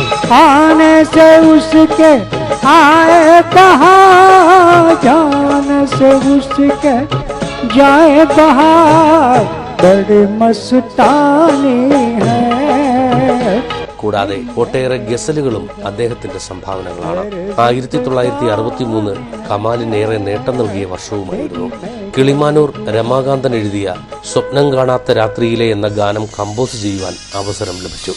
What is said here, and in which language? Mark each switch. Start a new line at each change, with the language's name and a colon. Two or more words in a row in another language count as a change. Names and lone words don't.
Hindi: आने से उसके आए कहाँ, जान से उसके जाए बहार बड़े मस्तानी है.
Malayalam: കൂടാതെ ഒട്ടേറെ ഗസലുകളും അദ്ദേഹത്തിന്റെ സംഭാവനകളാണ്. 1963 കമാലിനേറെ നേട്ടം നൽകിയ വർഷവുമായിരുന്നു. കിളിമാനൂർ രമാകാന്തൻ എഴുതിയ സ്വപ്നം കാണാത്ത രാത്രിയിലെ എന്ന ഗാനം കമ്പോസ് ചെയ്യുവാൻ അവസരം ലഭിച്ചു.